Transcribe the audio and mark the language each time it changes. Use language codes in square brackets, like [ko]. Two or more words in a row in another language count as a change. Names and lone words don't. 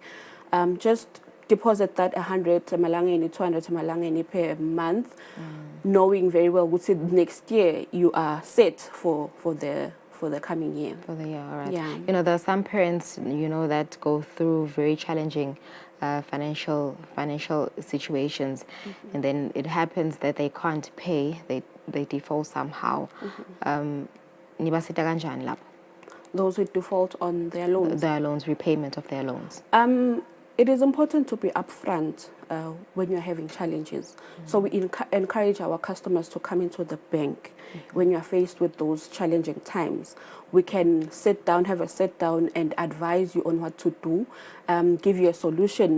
[en] Just deposit that 100 malangeni, 200 malangeni per month, knowing very well what's it next year you are set for the coming year. For the year, all right. Yeah. You know, there are some parents, that go through very challenging financial situations, and then it happens that they can't pay, they default somehow. [ss] Nibasita kanjani lapho? [en] Those who default on their loans. Their loans, repayment of their loans. It is important to be upfront when you're having challenges. So we encourage our customers to come into the bank when you're faced with those challenging times. We can sit down, have a sit down and advise you on what to do, give you a solution.